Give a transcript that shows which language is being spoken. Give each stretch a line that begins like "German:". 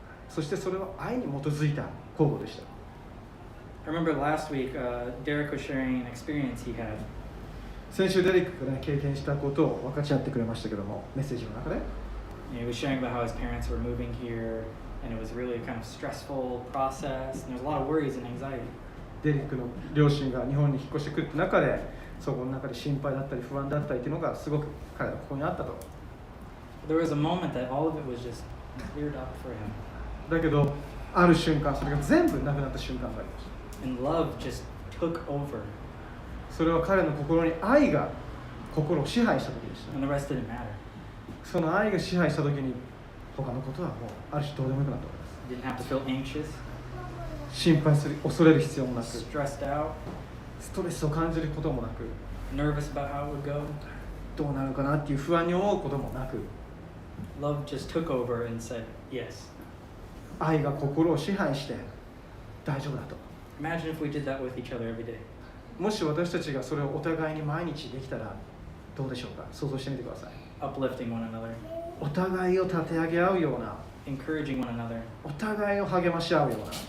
Japanese: そしてそれは愛に基づいた行動でした。
English: I remember last week, Derek was sharing an experience he had.
Japanese: 先週デリックが、ね、経験したことを分かち合ってくれましたけども、メッセージの中で
English: He was sharing about how his parents were moving here, and it was really a kind of stressful process, and there's a lot of worries and anxiety.
Japanese: デリックの両親が日本に引っ越してくる中で、そこの中で心配だったり不安だったりというのがすごく彼はここにあったと。
English: There was a moment that all of it was just cleared up for him.
Japanese: だけどある瞬間、それが全部なくなった瞬間がありました。
English: And love just took over.
Japanese: それは彼の心に愛が心を支配した時でした。
English: And the rest didn't matter.
Japanese: その愛が支配した時に他のことはもうある種どうでもよくなったわけです。
English: Didn't have to feel anxious,
Japanese: 心配する、恐れる必要もなく、
English: stressed out,
Japanese: ストレスを感じることもなく、
English: nervous about how it would go.
Japanese: どうなるかなっていう不安に思うこともなく、
English: Love just took over and said, yes.
Japanese: 愛が心を支配して大丈夫だと。
English: Imagine if we did that with each other every day.
Japanese: もし私たちがそれをお互いに毎日できたらどうでしょうか。想像してみてください。
English: Uplifting one another,
Japanese: お互いを立て上げ合うような、
English: encouraging one another,
Japanese: お互いを励まし合うような、